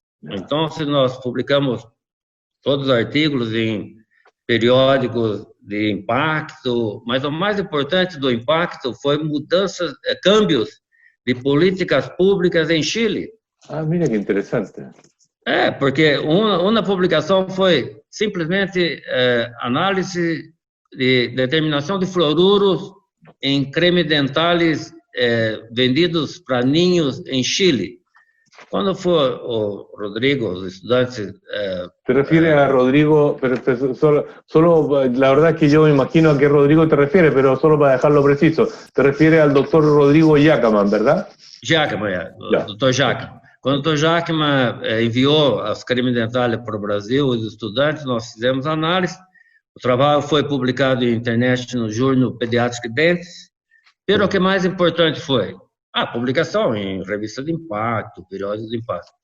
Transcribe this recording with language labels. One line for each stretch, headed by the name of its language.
Portuguese: Então, se nós publicamos todos os artigos em periódicos de impacto, mas o mais importante do impacto foi câmbios de políticas públicas em Chile.
Spanish: Mira que interessante.
Portuguese: Porque uma publicação foi simplesmente análise de determinação de fluoruros em creme dentais vendidos para ninhos em Chile.
Spanish: Cuando fue Rodrigo, los estudiantes... ¿Te refieres a Rodrigo? Pero solo, la verdad es que yo me imagino a qué Rodrigo te refieres, pero solo para dejarlo preciso. Te refieres al doctor Rodrigo Jackman, ¿verdad?
Portuguese: Jackman, Dr. Jackman. Quando o Dr. Jackman enviou as cremes dentais para o Brasil, os estudantes, nós fizemos análise. O trabalho foi publicado na internet no Journal Pediatric Dentist, Pero o que mais importante foi? A publicação em revista de impacto, periódico de impacto.